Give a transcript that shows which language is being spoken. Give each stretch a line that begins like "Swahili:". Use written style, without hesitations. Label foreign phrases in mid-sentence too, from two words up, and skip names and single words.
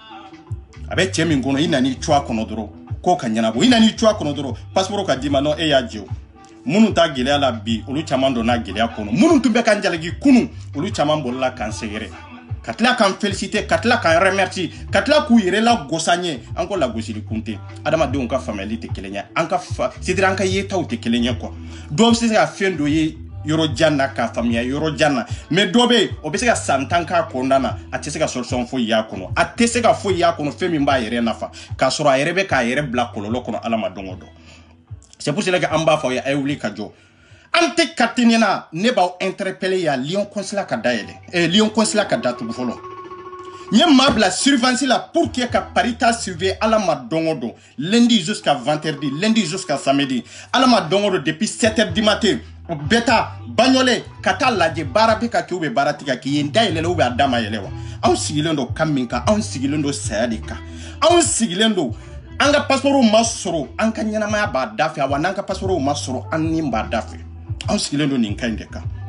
Bambara: a bɛ cɛ min kɔnɔ i nana i cu a kɔnɔ dɔrɔn k'o ka ɲɛnabɔ i nana i cu a kɔnɔ dɔrɔn passeport ka d'i ma non e y'a jɛ o minnu ta gɛlɛya la bi olu caman donna gɛlɛya kɔnɔ minnu tun bɛ kan jalaki kunu olu caman bolila kan sɛgɛrɛ ka tila kan féliciter ka tila kan remercier ka tila k'u yɛrɛ la gosa ɲɛ an ko lagosili kun tɛ adamadenw ka faamuyali tɛ kelen ye an ka c'est-à-dire an ka yetaw tɛ kelen ye quoi dɔw bɛ se ka fɛn dɔ ye yɔrɔ jan na k'a faamuya yɔrɔ jan na mais dɔ bɛ yen o bɛ se ka san 10 k'a kɔnɔna na a tɛ se ka solution foyi y'a kɔnɔ a tɛ se ka foyi y'a kɔnɔ fɛn min b'a yɛrɛ nafa k'a sɔrɔ a yɛrɛ bɛ k'a yɛrɛ bila kɔlɔlɔ kɔnɔ ala ma don o don
French: c'est pour cela que
Bambara: an b'a fɔ a ye wuli ka jɔ an tɛ carte ɲɛna ne b'aw interpeller ya Lyon consulat ka dayɛlɛ Lyon consulat ka datugu fɔlɔ n ye maa bila surveillance la
French: pour que
Bambara: ka Paris ta surveiller ala ma don o don
French: lundi jusqu'à vendredi lundi jusqu'à samedi
Bambara: ala ma don o don
French: depuis 7h du matin
Bambara: bɛɛ ta Bagnolet ka taa lajɛ baara bɛ ka kɛ u bɛ baara tigɛ k'i ye n dayɛlɛ u bɛ a da ma yɛlɛ wa anw sigilen don kan min kan anw sigilen don saya de kan anw sigilen don an ka passeport ma sɔrɔ an ka ɲɛnamaya b'a da fɛ wa n'an ka passeport ma sɔrɔ an ni b'a da fɛ anw sigilen don nin kan in de kan